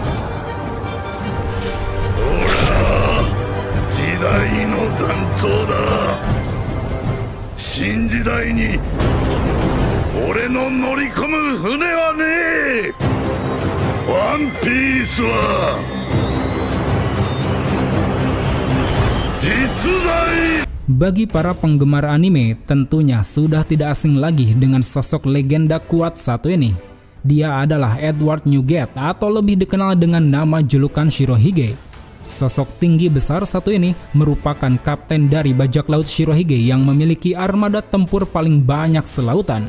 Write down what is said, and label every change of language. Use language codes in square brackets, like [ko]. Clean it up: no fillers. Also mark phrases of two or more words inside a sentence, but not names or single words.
[ja] 俺は時代の残党だ。新時代に俺の乗り込む船はねえ。ワンピースは実在。 [id] Bagi para penggemar anime, tentunya sudah tidak asing lagi dengan sosok legenda kuat satu ini. Dia adalah Edward Newgate atau lebih dikenal dengan nama julukan Shirohige. Sosok tinggi besar satu ini merupakan kapten dari bajak laut Shirohige yang memiliki armada tempur paling banyak selautan.